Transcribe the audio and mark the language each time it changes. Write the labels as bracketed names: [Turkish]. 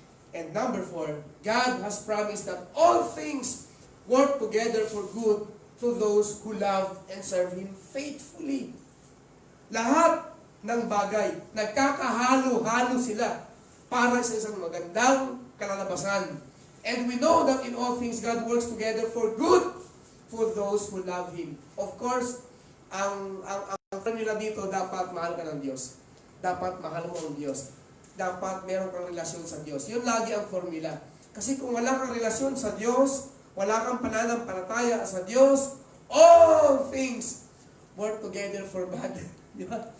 [English] And number 4, God has promised that all things work together for good to those who love and serve Him faithfully. [Filipino] Lahat ng bagay, nagkakahalo-halo sila para sa isang magandang kalalabasan. [English] And we know that in all things, God works together for good for those who love Him. [Filipino] Of course, ang formula dito, dapat mahal ka ng Diyos. Dapat mahal mo ang Diyos. Dapat meron kang relasyon sa Diyos. Yun lagi ang formula. Kasi kung wala kang relasyon sa Diyos, wala kang pananampalataya sa Diyos, [English] all things work together for bad. [Filipino] Di ba?